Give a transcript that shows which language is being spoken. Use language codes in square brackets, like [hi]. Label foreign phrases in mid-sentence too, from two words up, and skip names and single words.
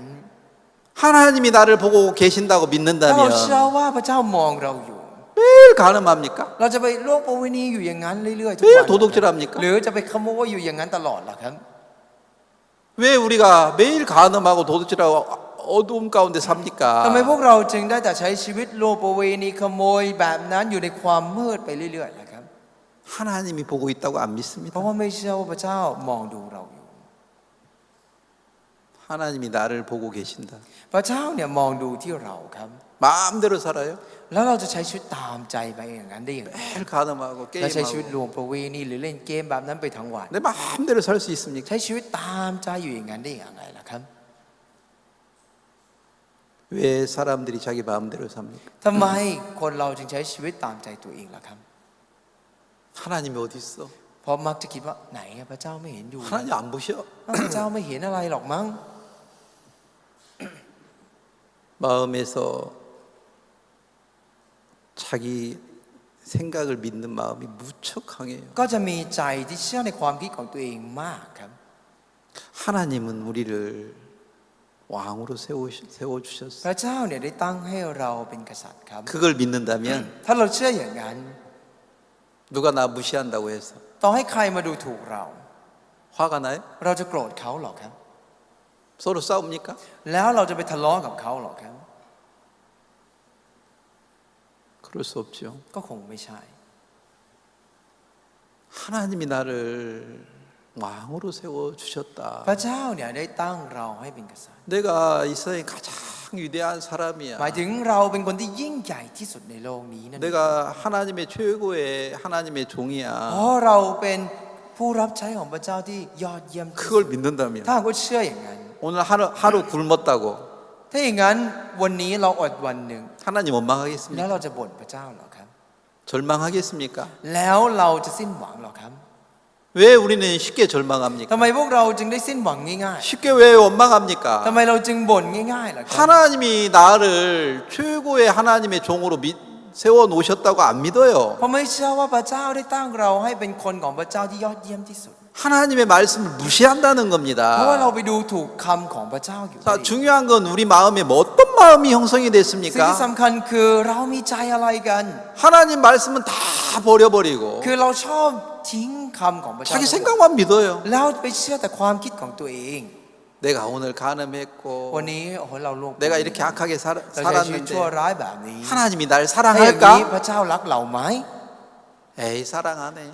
[ko] 하나님이 나를 보고 계신다고 [th] ถ้าเรา [ko] 믿는다면 [th] เชื่อว่าพระเจ้ามองเราอยู่ [ko] 매일 간음합니까? [th] เราจะไปล่วงประเวณีอยู่อย่างนั้นเรื่อยๆทุก [ko] 매일 [th] วัน [ko] 도둑질합니까? [th] หรือจะไปขโมยอยู่อย่างนั้นตลอดล่ะครับ [ko] 왜 우리가 매일 간음하고 도둑질하고 어두움 가운데 [th] ทำไม [ko] 삽니까? [th] พวกเราจึงได้แต่ใช้ชีวิตล่วงประเวณีขโมยแบบนั้นอยู่ในความมืดไปเรื่อยๆล่ะครับ [ko] 하나님이 보고 있다고 안 [th] เพราะ [ko] 믿습니다. [th] ว่าไม่เชื่อว่าพระเจ้ามองดูเราอยู่ [ko] 하나님이 나를 보고 계신다. [th] พระเจ้าเนี่ยมองดูที่เราครับ [ko] 마음대로 살아요? [th] แล้วเราจะใช้ชีวิตตามใจไปอย่างนั้นได้อย่างไร [ko] 매일 간음하고 [th] และใช้ชีวิต [ko] 게임하고 [th] ลวงประเวณีหรือเล่นเกมแบบนั้นไปทั้งวัน [ko] 내 마음대로 살 수 있습니까? [th] ใช้ชีวิตตามใจอยู่อย่างนั้นได้อย่างไรล่ะครับ [ko] 왜 사람들이 자기 마음대로 삽니까? [th] ทำไมคนเราจึงใช้ชีวิตตามใจตัวเองล่ะครับ [ko] 하나님이 어디 있어? [th] เพราะมักจะคิดว่าไหนอะพระเจ้าไม่เห็นอยู่ [ko] 하나님 안 보셔? [th] พระเจ้าไม่เห็นอะไรหรอกมั้ง [ko] 마음에서 자기 생각을 믿는 마음이 무척 강해요. [th] ก็จะมีใจที่เชื่อในความคิดของตัวเองมากครับ [ko] 하나님은 우리를 왕으로 [th] พ [ko] 세워주셨어요. [th] ระเจ้าเนี่ยได้ตั้งให้เราเป็นกษัตริย์ครับ [ko] 그걸 믿는다면 [th] ถ้าเราเชื่ออย่างนั้น [ko] 누가 나 무시한다고 해서 [th] ต่อให้ใครมาดูถูกเรา [ko] 화가 나요? [th] เราจะโกรธเขาหรอครับ [ko] 서로 싸웁니까? [th] แล้วเราจะไปทะเลาะกับเขาหรอครับ [ko] 그럴 수 없죠. [th] ก็คงไม่ใช่ [ko] 하나님이 나를 왕으로 세워 주셨다. [th] พระเจ้าเนี่ยได้ตั้งเราให้เป็นกษัตริย์ [ko] 내가 이 세상에 가장 위대한 사람이야. [th] หมายถึงเราเป็นคนที่ยิ่งใหญ่ที่สุดในโลกนี้นั่นเอง [ko] 내가 하나님의 최고의 하나님의 종이야. [th] เพราะเราเป็นผู้รับใช้ของพระเจ้าที่ยอดเยี่ยมที่สุด [ko] 그걸 믿는다면 [th] ถ้าหากว่าเชื่ออย่างนั้น [ko] 오늘 하루 굶었다고 [th] ถ้าอย่างนั้นวันนี้เราอดวันหนึ่ง [ko] 하나님 [th] แล้ว [ko] 원망하겠습니까? [th] เราจะบ่นพระเจ้าเหรอครับ [ko] 절망하겠습니까? [th] แล้วเราจะสิ้นหวังเหรอครับ [ko] 왜 우리는 쉽게 절망합니까? [th] ทำไมพวกเราจึงได้สิ้นหวังง่าย [ko] 쉽게 왜 [th] ๆ [ko] 원망합니까? [th] ทำไมเราจึงบ่นง่ายๆล่ะครับ [ko] 하나님이 나를 최고의 하나님의 종으로 세워 놓으셨다고 안 믿어요. [th] เพราะไม่เชื่อว่าพระเจ้าได้ตั้งเราให้เป็นคนของพระเจ้าที่ยอดเยี่ยมที่สุด [ko] 하나님의 말씀을 무시한다는 [th] เพราะว่าเรา [ko] 겁니다. [th] ไปดูถูกคำของพระเจ้าอยู่ [ko] 자, 중요한 건 우리 마음에 뭐 어떤 마음이 형성이 [th] สิ่งที่ [ko] 됐습니까? [th] สำคัญคือเรามีใจอะไรกัน [ko] 하나님 말씀은 다 버려버리고 [th] คือเราชอบทิ้งคำของพระเจ้า [ko] 자기 생각만 믿어요. [th] แล้วไปเชื่อแต่ความคิดของตัวเอง [ko] 내가 오늘 [th] วัน [ko] 가늠했고 [th] นี้โอ้โหเราโลภ [ko] 내가 이렇게 악하게 [th] เราใช้ชีวิตชั่ว [ko] 살았는데 [th] ร้ายแบบนี้ [ko] 하나님이 날 [th] ถ้าอย่างนี้ [ko] 사랑할까? [th] พระเจ้ารักเราไหม [ko] 에이 사랑 안 해.